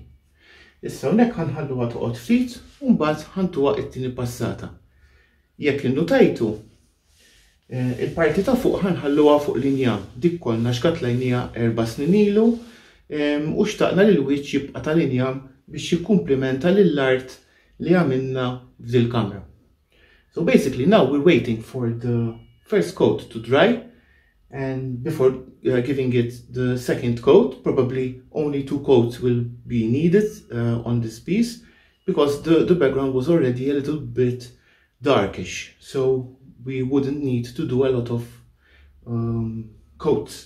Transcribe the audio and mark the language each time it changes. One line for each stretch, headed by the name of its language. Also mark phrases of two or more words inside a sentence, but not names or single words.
Maltese: Issa hawnhekk ħanħalluha toqgħod ftit u mbagħad ħantuha t-tieni passata. Jekk innutajtu, il-parti ta' fuq ħanħalluha fuq linja. Dik konna xkatlajnija 4 snin ilu u xtaqna li l-wiċċ jibqa' ta' linja biex jikkumplimenta lill-art li għamilna f'dil kamra.
English: So basically now we're waiting for the first coat to dry. And before giving it the second coat, probably only 2 coats will be needed on this piece because the background was already a little bit darkish, so we wouldn't need to do a lot of coats.